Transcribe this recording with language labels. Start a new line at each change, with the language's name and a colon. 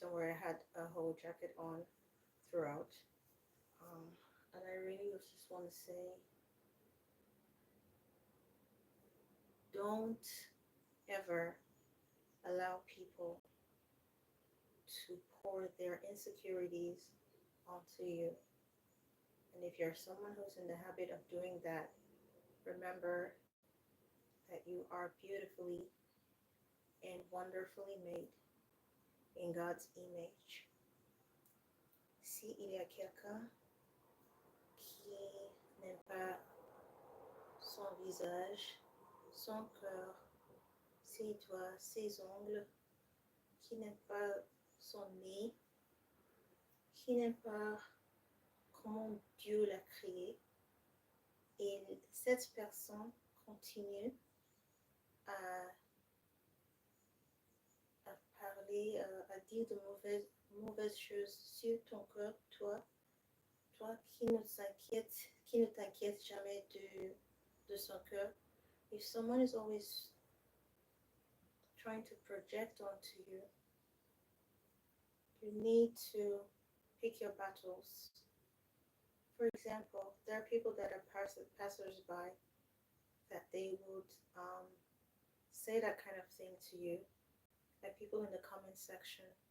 English: Don't worry, I had a whole jacket on throughout. Um, and I really just want to say, don't ever allow people to pour their insecurities onto you. And if you're someone who's in the habit of doing that, remember that you are beautifully and wonderfully made in God's image.
French: Si il y a quelqu'un qui n'aime pas son visage, son cœur, ses doigts, ses ongles, qui n'aime pas son nez, qui n'aime pas comment Dieu l'a créé, et cette personne continue à, à parler, à dire de mauvaises choses sur ton cœur, toi qui ne t'inquiète jamais de son cœur.
English: If someone is always trying to project onto you, you need to pick your battles. For example, there are people that are passers-by that they would say that kind of thing to you, like people in the comment section.